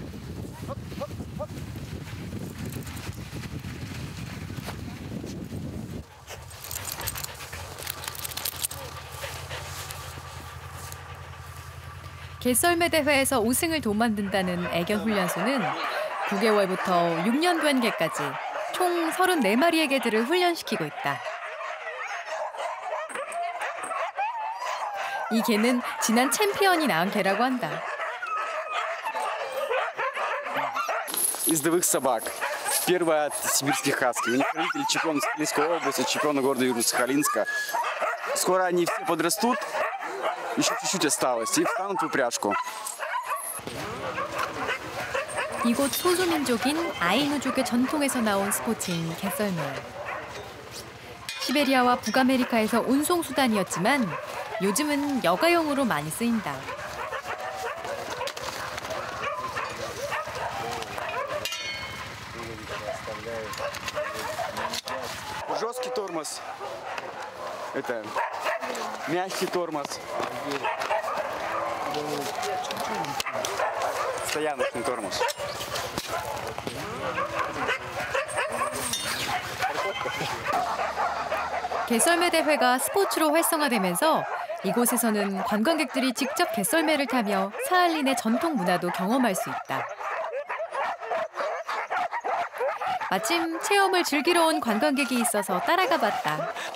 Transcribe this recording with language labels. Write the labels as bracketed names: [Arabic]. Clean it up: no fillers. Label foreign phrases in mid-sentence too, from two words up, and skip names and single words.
[Korean] 개썰매 대회에서 우승을 도만든다는 애견 훈련소는 9개월부터 6년 된 개까지 총 34마리의 개들을 훈련시키고 있다. 이 개는 지난 챔피언이 낳은 개라고 한다. [Russian] Из двух собак. Первая от сибирских хаски. У них родители чемпион Сахалинской области, чемпион города Южно-Сахалинска. Скоро они все подрастут, еще чуть-чуть осталось, и встанут в упряжку. [Korean] 이곳 소수민족인 아이누족의 전통에서 나온 스포츠인 개썰매. 시베리아와 북아메리카에서 운송수단이었지만 요즘은 여가용으로 많이 쓰인다. [Russian] Жесткий тормоз. Это мягкий тормоз. Стояночный тормоз. [Korean] 개썰매 대회가 스포츠로 활성화되면서 이곳에서는 관광객들이 직접 개썰매를 타며 사할린의 전통 문화도 경험할 수 있다. 마침 체험을 즐기러 온 관광객이 있어서 따라가 봤다.